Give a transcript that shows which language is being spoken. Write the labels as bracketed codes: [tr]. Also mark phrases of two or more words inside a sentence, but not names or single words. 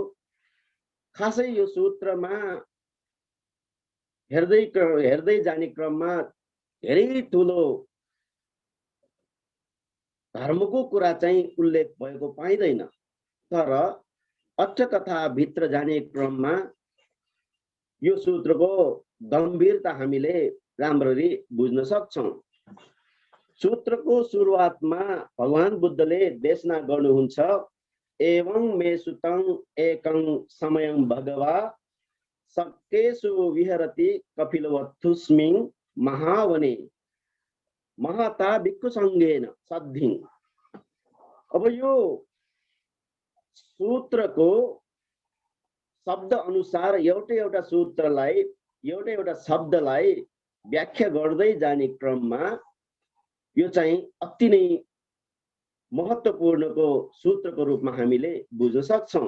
[ne] खासै यो सूत्रमा हेर्दै जाने क्रममा धेरै ठुलो धर्मको कुरा चाहिँ उल्लेख भएको पाइँदैन, तर अर्थकथा भित्र जाने क्रममा यो सूत्रको गम्भीरता हामीले राम्ररी बुझ्न सक्छौं। सूत्रको सुरुवातमा भगवान बुद्धले देशना गर्नुहुन्छ, [pi] एवं मे सुतं एकं समयं भगवा सक्केषु विहरति कपिलवस्तुस्मिन् महावने महता भिक्षु संघेन सद्धिं। [ne] अब यो सूत्रको शब्द अनुसार एउटा सूत्रलाई एउटा शब्दलाई व्याख्या गर्दै जाने क्रममा यो चाहिँ अति नै महत्त्वपूर्णको सूत्रको रूपमा हामीले बुझ्न सक्छौं।